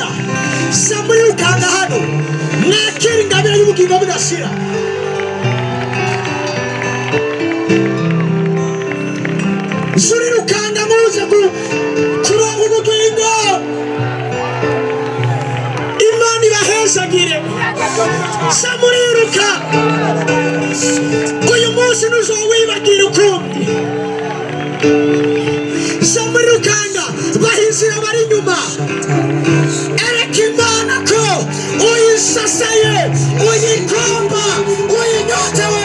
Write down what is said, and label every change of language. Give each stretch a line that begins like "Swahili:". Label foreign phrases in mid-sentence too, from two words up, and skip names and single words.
Rundi: Zamurukanga hano mwakira ingabire y'ubugingo budashira. Zurirukanga muze kuronka ubugingo. Imana ibahezagire. Zamuriruka. Uyu munsi ntuzowibagira ukundi. Zamurukanga bahizira bari inyuma. Ereka Imana ko uyisaseye, uyikomba, uyinyotewe.